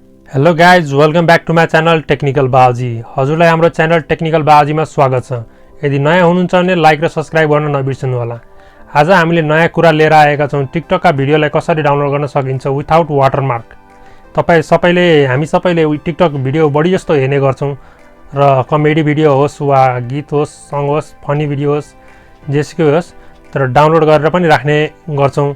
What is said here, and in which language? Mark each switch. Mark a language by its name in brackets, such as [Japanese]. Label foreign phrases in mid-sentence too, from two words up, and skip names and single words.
[English] Hello guys, welcome back to my channel Technical Balaji. [Nepali] हजुरलाई हाम्रो च्यानल टेक्निकल बालाजीमा स्वागत छ। यदि नयाँ हुनुहुन्छ भने लाइक र सब्सक्राइब गर्न नबिर्सनु होला। आज हामीले नयाँ कुरा लिएर आएका छौँ। टिकटकका भिडियोलाई कसरी डाउनलोड गर्न सकिन्छ [English] without watermark. [Nepali] हामी सबैले टिकटक भिडियो बढी जस्तो हेर्ने गर्छौँ र [English] comedy video [Nepali] होस् वा गीत होस्, सङ होस्, [English] funny video [Nepali] होस्, जेसुकै होस्, तर डाउनलोड गरेर पनि राख्ने गर्छौँ।